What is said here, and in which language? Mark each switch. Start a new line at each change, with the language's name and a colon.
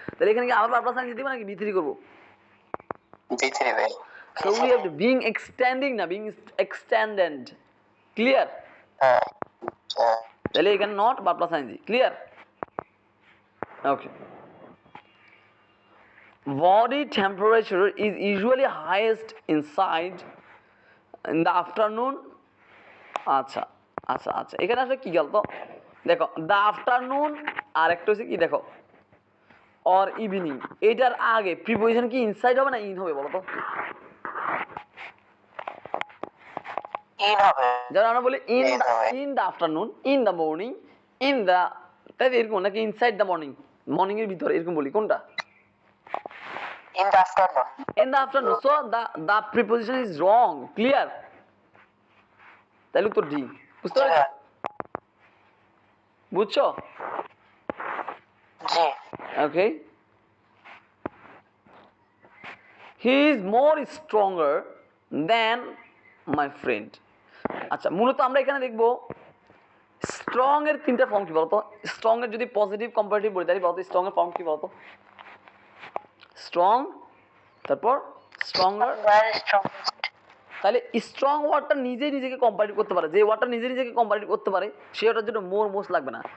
Bangla: তাহলে এখানে কি আবার ভার্ব প্লাস আইএনজি দিব নাকি বি3 করব? বি3 ভাই।
English: So we have to being extending না being extended. Clear?
Bangla: হ্যাঁ। তাহলে এখানে not verb plus ING. Clear? Okay,
English: body temperature is usually highest inside in the afternoon.
Bangla: আচ্ছা আচ্ছা আচ্ছা, এখানে আসলে কি গেল তো দেখো,
English: the afternoon
Bangla: আর একটা হচ্ছে কি দেখো অর ইভিনিং, এটার আগে প্রিপোজিশন কি ইনসাইড হবে না ইন হবে বলো তো? ইন হবে। যেমন আমরা বলি
English: in the afternoon, in the morning, in the,
Bangla: তাই এরকম নাকি ইনসাইড দ্য মর্নিং, মর্নিং এর ভিতরে, এরকম বলি কোনটা?
English: In the afternoon. In the afternoon, so the preposition is wrong.
Bangla: Clear? তাহলে উত্তর ডি। বুঝতে পারছো? বুঝছো? জি।
English: Okay. He is more stronger than my friend.
Bangla: আচ্ছা, মূলত আমরা এখানে দেখব স্ট্রং এর তিনটা ফর্ম কি বলতো? স্ট্রং এর যদি পজিটিভ কম্পারেটিভ বলি তাহলে বলতো স্ট্রং এর ফর্ম কি বলতো? স্ট্রং, তারপর স্ট্রঙ্গার। তাহলে স্ট্রং ওয়ার্ডটা নিজেই নিজেকে কম্পারেটিভ করতে পারে, যে ওয়ার্ডটা নিজে নিজেকে কম্পারেটিভ করতে পারে সে ওটার জন্য মোর মোস্ট লাগবে না।